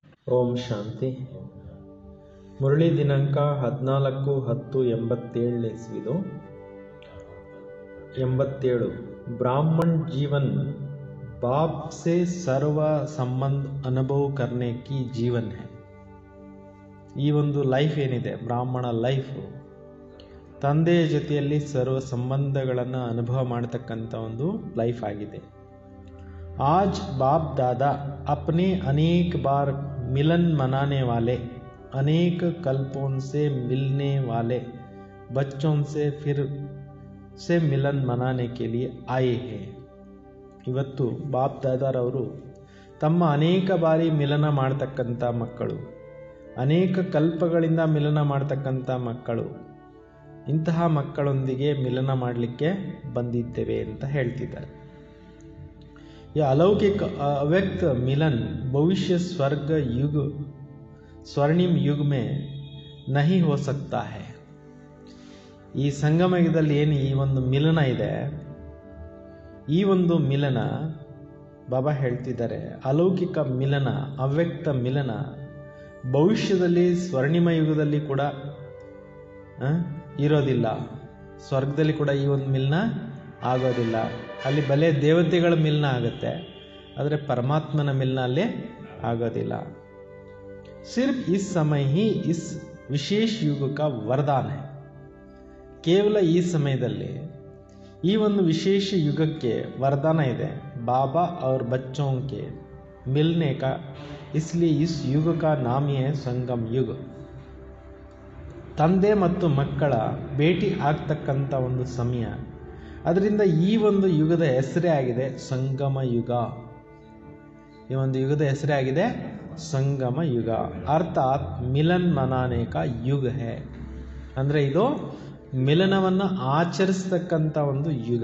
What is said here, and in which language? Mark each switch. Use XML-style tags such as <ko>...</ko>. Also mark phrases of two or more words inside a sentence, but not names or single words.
<kn>ಓಂ ಶಾಂತಿ. ಮುರಳಿ ದಿನಾಂಕ 14/10/87 ಇಸ್ವಿದು 87</kn> <hi>ब्राह्मण जीवन बाप से सर्व संबंध अनुभव करने की जीवन है.</hi> <kn>ಈ ಒಂದು ಲೈಫ್ ಏನಿದೆ, ಬ್ರಾಹ್ಮಣ ಲೈಫ್, ತಂದೆಯ ಜೊತೆಯಲ್ಲಿ ಸರ್ವ ಸಂಬಂಧಗಳನ್ನು ಅನುಭವ ಮಾಡತಕ್ಕಂಥ ಒಂದು ಲೈಫ್ ಆಗಿದೆ.</kn> <hi>आज बाप दादा अपने अनेक बार मिलन मनाने वाले, अनेक कल्पों से मिलने वाले बच्चों से फिर से मिलन मनाने के लिए आए हैं.</hi> <kn>ಇವತ್ತು ಬಾಪ್ ದಾದಾರವರು ತಮ್ಮ ಅನೇಕ ಬಾರಿ ಮಿಲನ ಮಾಡತಕ್ಕಂಥ ಮಕ್ಕಳು, ಅನೇಕ ಕಲ್ಪಗಳಿಂದ ಮಿಲನ ಮಾಡತಕ್ಕಂಥ ಮಕ್ಕಳು, ಇಂತಹ ಮಕ್ಕಳೊಂದಿಗೆ ಮಿಲನ ಮಾಡಲಿಕ್ಕೆ ಬಂದಿದ್ದೇವೆ ಅಂತ ಹೇಳ್ತಿದ್ದಾರೆ.</kn> <hi>यह अलौकिक अव्यक्त मिलन भविष्य स्वर्ग युग स्वर्णिम युग में नहीं हो सकता है.</hi> <kn>ಈ ಸಂಗಮ ಯುಗದಲ್ಲಿ ಏನು ಈ ಒಂದು ಮಿಲನ ಇದೆ, ಈ ಒಂದು ಮಿಲನ ಬಾಬಾ ಹೇಳ್ತಿದ್ದಾರೆ ಅಲೌಕಿಕ ಮಿಲನ, ಅವ್ಯಕ್ತ ಮಿಲನ ಭವಿಷ್ಯದಲ್ಲಿ ಸ್ವರ್ಣಿಮ ಯುಗದಲ್ಲಿ ಕೂಡ ಇರೋದಿಲ್ಲ. ಸ್ವರ್ಗದಲ್ಲಿ ಕೂಡ ಈ ಒಂದು ಮಿಲನ ಆಗೋದಿಲ್ಲ. ಅಲ್ಲಿ ಬಲೆ ದೇವತೆಗಳ ಮಿಲನ ಆಗುತ್ತೆ, ಆದರೆ ಪರಮಾತ್ಮನ ಮಿಲನ ಅಲ್ಲಿ ಆಗೋದಿಲ್ಲ.</kn> <hi>सिर्फ इस समय ही इस विशेष युग का वरदान है.</hi> <kn>ಕೇವಲ ಈ ಸಮಯದಲ್ಲಿ ಈ ಒಂದು ವಿಶೇಷ ಯುಗಕ್ಕೆ ವರದಾನ ಇದೆ.</kn> <hi>बाबा और बच्चों के मिलने का, इसलिए इस युग का नाम है संगम युग.</hi> <kn>ತಂದೆ ಮತ್ತು ಮಕ್ಕಳ ಭೇಟಿ ಆಗ್ತಕ್ಕಂಥ ಒಂದು ಸಮಯ, ಅದರಿಂದ ಈ ಒಂದು ಯುಗದ ಹೆಸರೇ ಆಗಿದೆ ಸಂಗಮ ಯುಗ. ಈ ಒಂದು ಯುಗದ ಹೆಸರೇ ಆಗಿದೆ ಸಂಗಮ ಯುಗ.</kn> <hi>अर्थात मिलन मनाने का युग है,</hi> <kn>ಅಂದರೆ ಇದು ಮಿಲನವನ್ನು ಆಚರಿಸ್ತಕ್ಕಂಥ ಒಂದು ಯುಗ.</kn>